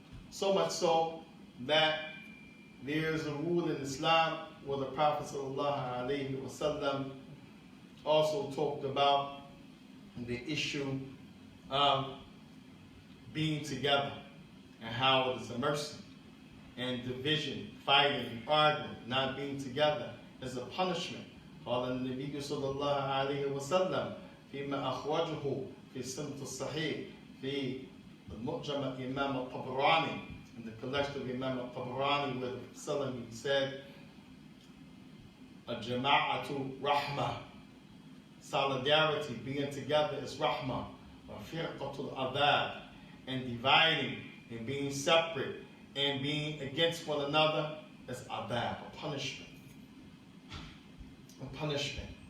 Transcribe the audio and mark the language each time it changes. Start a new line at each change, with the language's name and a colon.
English: So much so that there's a rule in Islam where the Prophet ﷺ also talked about the issue of being together and how it is a mercy, and division, fighting, arguing, not being together is a punishment.
Arabic: قال النبي صلى الله عليه وسلم فيما أخرجه في السنة الصحيح في المعجم الإمام الطبراني,
English: in the collection of Imam al-Tabarani, where the Prophet said,
Arabic: "Al-jama'atu rahmah."
English: Solidarity, being together, is rahmah.
Arabic: وَفِرْقَةُ الْعَذَابِ,
English: and dividing and being separate and being against one another is adab, a punishment. A punishment.